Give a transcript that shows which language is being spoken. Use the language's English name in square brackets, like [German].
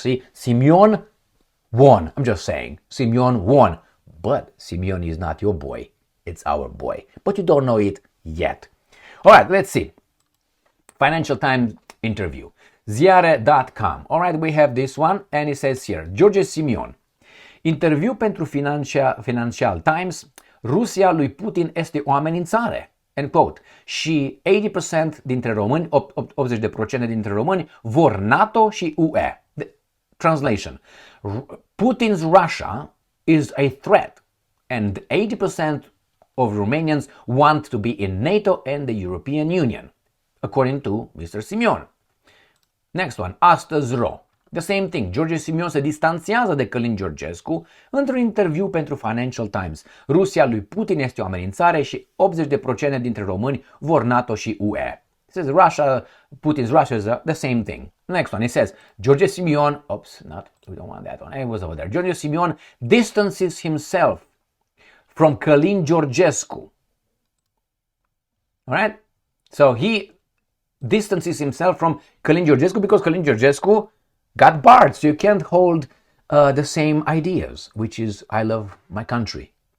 [English] See, Simion won. I'm just saying, Simion won. But Simion is not your boy. It's our boy. But you don't know it yet. All right, let's see. Financial Times interview. Ziare.com. All right, we have this one, and it says here, Georg Simon. [Romanian] Interviu pentru Financial Times. Rusia lui Putin este o amenințare. [English] End quote. [Romanian] Și 80% dintre români, 80% dintre români vor NATO și UE. [English] Translation. Putin's Russia is a threat, and 80% of Romanians want to be in NATO and the European Union, according to Mr. Simion. Next one, astăzi.ro. The same thing. [Romanian] Georg Simon se distanțează de Călin Georgescu într-un interviu pentru Financial Times. Rusia lui Putin este o amenințare și 80% dintre români vor NATO și UE. [English] It says Russia, Putin's Russia is the same thing. Next one, it says Georg Simon, we don't want that one, it was over there. Georg Simon distances himself from Călin Georgescu. All right? So he distances himself from Călin Georgescu because Călin Georgescu got barred, so you can't hold the same ideas, which is I love my country.